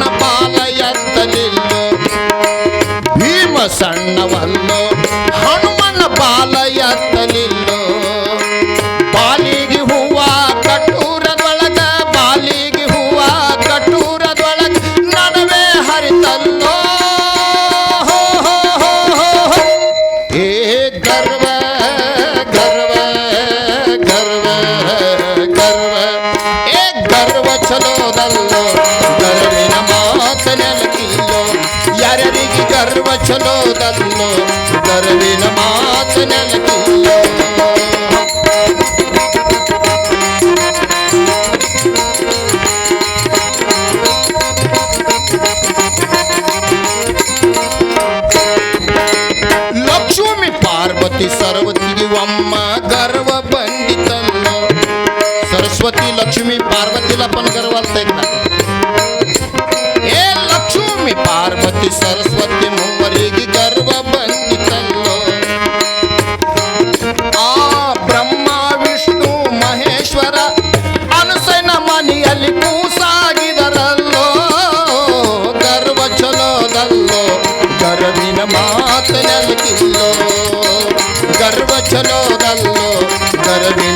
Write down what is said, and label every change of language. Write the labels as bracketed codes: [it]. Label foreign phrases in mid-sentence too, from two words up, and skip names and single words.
[kn] ಬಾಲ ಎತ್ತಲಿಲ್ಲೋ ಭೀಮ ಸಣ್ಣವಲ್ಲೋ ಹನುಮನ ಬಾಲ ಎತ್ತಲಿಲ್ಲೋ ಬಾಲಿಗೆ ಹೂವ ಕಟೂರದೊಳಗ ಬಾಲಿಗೆ ಹೂವ ಕಟೂರದೊಳಗ ನಡುವೆ ಹರಿತಲ್ಲೋ ಹೋ ಹೋ ಹೋ ಹೋ ಹೋ. ಏ ಗರ್ವ ಗರ್ವ ಗರ್ವ ಗರ್ವ ಏ ಗರ್ವ ಚಲೋದಲ್ಲೋ ಗರ್ವಿನ ಮಾತ ನೆಲಗಿಲ್ಲೋ ಯಾರ್ಯಾರಿಗೆ ಗರ್ವ ಚಲೋದಲ್ಲೋ ಗರ್ವಿನ ಮಾತ ನೆಲಗಿಲ್ಲೋ ಲಕ್ಷ್ಮಿ ಪಾರ್ವತಿ ಸರಸ್ವತಿಗೆ ಒಮ್ಮ ಗರ್ವ ಬಂದಿತಲ್ಲೋ [mr] सरस्वती लक्ष्मी पार्वतीला पण गर्व आलता एकदा [kn] ಏ ಲಕ್ಷ್ಮಿ ಪಾರ್ವತಿ ಸರಸ್ವತಿ ಮೂವರಿಗೆ ಗರ್ವ ಬಂದಿತಲ್ಲೋ ಆ ಬ್ರಹ್ಮ ವಿಷ್ಣು ಮಹೇಶ್ವರ ಅನಸನ ಮನೆಯಲ್ಲಿ ಕೂಸಾಗಿದರಲ್ಲೋ ಗರ್ವ ಚಲೋದಲ್ಲೋ ಗರ್ವಿನ ಮಾತ ನೆಲಗಿಲ್ಲೋ ಗರ್ವ ಚಲೋದಲ್ಲೋ ಗರ್ವಿನ